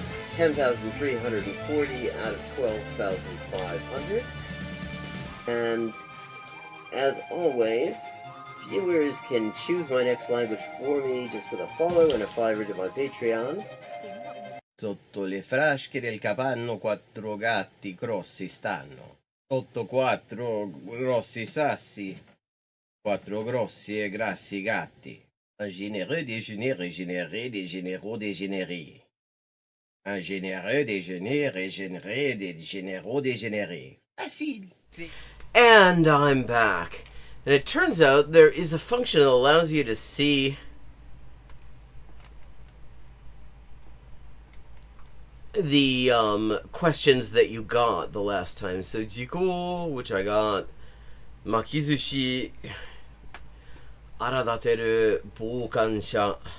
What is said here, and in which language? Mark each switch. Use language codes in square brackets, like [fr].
[en] 10,340 out of 12,500. And as always, viewers can choose my next language for me just with a follow and a $5 to my Patreon. [it] Sotto le frasche del capanno 4 gatti grossi stanno. Sotto 4 grossi sassi, 4 grossi e grassi gatti. [fr] Un généreux déjeuner régénéré des généraux dégénérés. Un généreux déjeuner régénéré des généraux dégénérés. Facile. [en] And I'm back. And it turns out there is a function that allows you to see the questions that you got the last time. So GO, which I got, Makizushi, Aradateru, Boukansha.